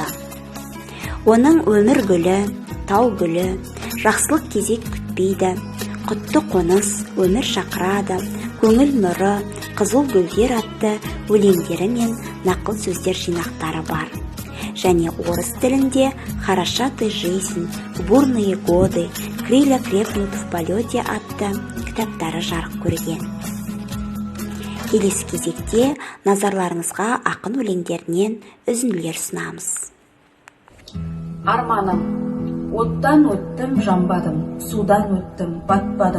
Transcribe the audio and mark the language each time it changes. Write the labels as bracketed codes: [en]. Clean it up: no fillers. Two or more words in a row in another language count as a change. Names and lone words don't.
[kk] Оның өмір гүлі, тау гүлі, жақсылық кезек күтпейді, құтты қоныс, өмір шақырады, көңіл нұры, қызыл гүлдер атты өлеңдері мен нақыл сөздер жинақтары бар. Және орыс тілінде «Хороша ты жизнь», «Бурные годы», «Крылья крепнут в полете» атты кітаптары жарық көрген. Келесі кезекте назарларыңызға ақын өлеңдерінен үзінділер ұсынамыз. Арманым, оттан өттім, жанбадым, судан өттім, батпадым.